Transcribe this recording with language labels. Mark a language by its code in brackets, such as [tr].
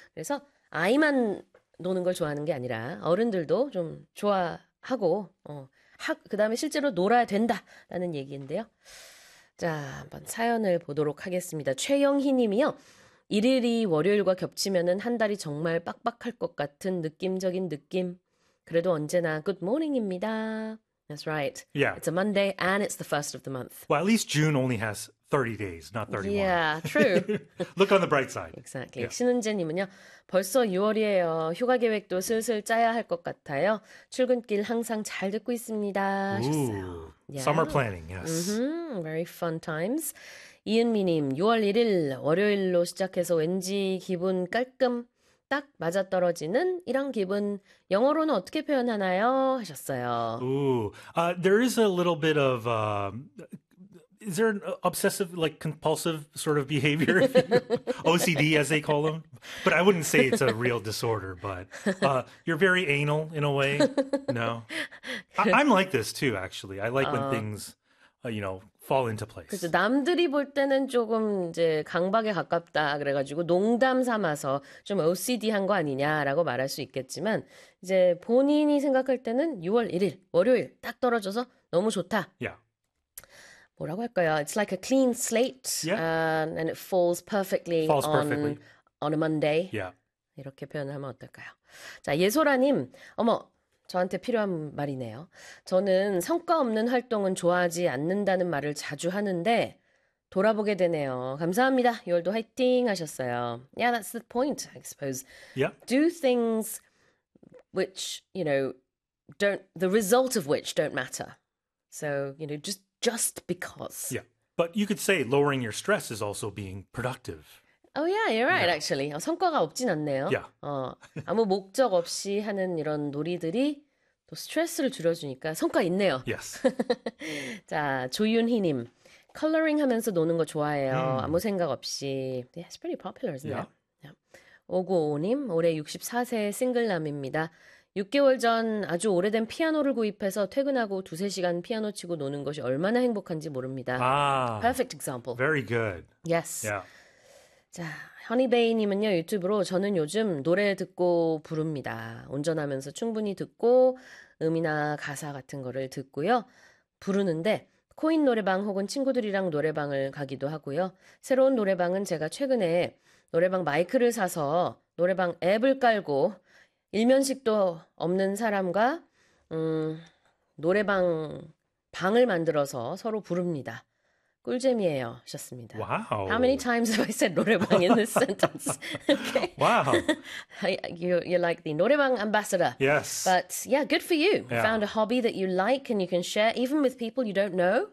[ko] 그래서 아이만 노는 걸 좋아하는 게 아니라 어른들도 좀 좋아하고 그다음에 실제로 놀아야 된다라는 얘기인데요. 자, 한번 사연을 보도록 하겠습니다. 최영희 님이요. 일일이 월요일과 겹치면은 한 달이 정말 빡빡할 것 같은 느낌적인 느낌. 그래도 언제나 굿모닝입니다. [en] That's right. It's a Monday and it's the first of the month. Well, at least June only has 30 days, not 31. Yeah, true. Look on the bright side. Exactly. [ko] 신은재님은요, 벌써 6월이에요. 휴가 계획도 슬슬 짜야 할것 같아요. 출근길 항상 잘 듣고 있습니다. [en] Ooh, [ko] 하셨어요. [en] summer planning, yes. Very fun times. [ko] 이은미님, 6월 1일 월요일로 시작해서 왠지 기분 깔끔 딱 맞아떨어지는 이런 기분 영어로는 어떻게 표현하나요? 하셨어요. [en] Ooh, there is a little bit of, is there an obsessive, like compulsive sort of behavior, if you, OCD as they call them? But I wouldn't say it's a real disorder, but you're very anal in a way. No. I'm like this too, actually. I like when things, fall into [ko] 그렇죠. [en] place. [ko] 남들이 볼 때는 조금 이제 강박에 가깝다 그래가지고 농담 삼아서 좀 OCD한 거 아니냐라고 말할 수 있겠지만 이제 본인이 생각할 때는 6월 1일 월요일 딱 떨어져서 너무 좋다. 뭐라고 할까요? [en] It's like a clean slate, and it falls perfectly Falls perfectly. on a Monday. [ko] 이렇게 표현하면 어떨까요? 자, 예소라님, 어머, 저한테 필요한 말이네요. 저는 성과 없는 활동은 좋아하지 않는다는 말을 자주 하는데 돌아보게 되네요. 감사합니다. 6월도 화이팅 하셨어요. [en] Yeah, that's the point, I suppose. Do things which, the result of which don't matter. So, just because. But you could say lowering your stress is also being productive. Oh yeah, you're right actually. [ko] 성과가 없진 않네요. 아무 목적 없이 하는 이런 놀이들이 또 스트레스를 줄여주니까 성과 있네요. 자, 조윤희님. Coloring 하면서 노는 거 좋아해요. 아무 생각 없이. [en] Yeah, it's pretty popular, isn't it? [ko] 5955님, 올해 64세 싱글남입니다. 6개월 전 아주 오래된 피아노를 구입해서 퇴근하고 두세 시간 피아노 치고 노는 것이 얼마나 행복한지 모릅니다. [en] Perfect example. Very good. Yes. [ko] 자, 허니베이님은요, 유튜브로 저는 요즘 노래 듣고 부릅니다. 운전하면서 충분히 듣고 음이나 가사 같은 거를 듣고요. 부르는데 코인 노래방 혹은 친구들이랑 노래방을 가기도 하고요. 새로운 노래방은 제가 최근에 노래방 마이크를 사서 노래방 앱을 깔고 일면식도 없는 사람과 노래방 방을 만들어서 서로 부릅니다. 꿀잼이에요. 좋습니다. [en] How many Wow. times have I said 노래방 in this sentence? Okay. Wow. You're like the 노래방 ambassador. Yes. But yeah, good for you. Found a hobby that you like and you can share even with people you don't know.